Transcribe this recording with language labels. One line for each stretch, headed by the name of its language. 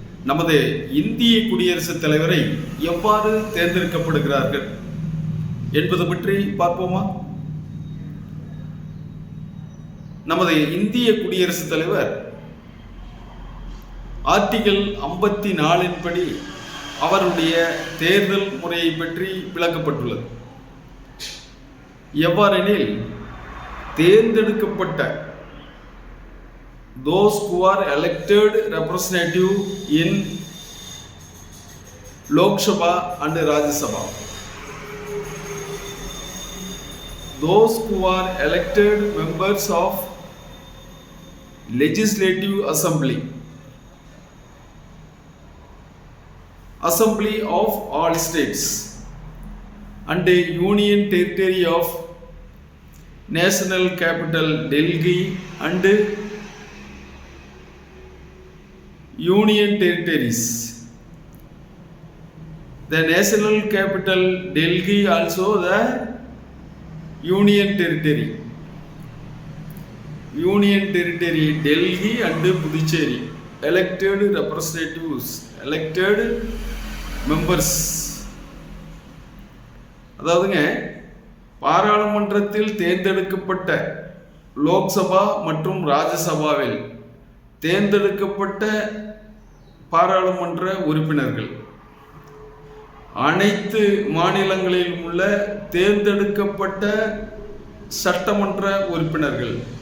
Tamil: நமது இந்திய குடியரசுத் தலைவரை எவ்வாறு தேர்ந்தெடுக்கப்படுகிறார்கள் என்பது பற்றி பார்ப்போமா? நமது இந்திய குடியரசுத் தலைவர் ஆர்டிகல் 54 படி அவருடைய தேர்தல் முறையை பற்றி விளக்கப்பட்டுள்ளது. எவ்வாறெனில், தேர்ந்தெடுக்கப்பட்ட
English: those who are elected representative in Lok Sabha and Rajya Sabha, those who are elected members of Legislative Assembly of all states and Union Territory of National Capital Delhi and Union Territories. The National Capital Delhi also the Union Territory. Union Territory Delhi and Puducherry. Elected representatives, elected members.
Tamil: அதாவதுங்க, பாராளுமன்றத்தில் தேர்ந்தெடுக்கப்பட்ட லோக்சபா மற்றும் ராஜ்யசபாவில் தேர்ந்தெடுக்கப்பட்ட பாராளுமன்ற உறுப்பினர்கள், அனைத்து மாநிலங்களிலும் உள்ள தேர்ந்தெடுக்கப்பட்ட சட்டமன்ற உறுப்பினர்கள்,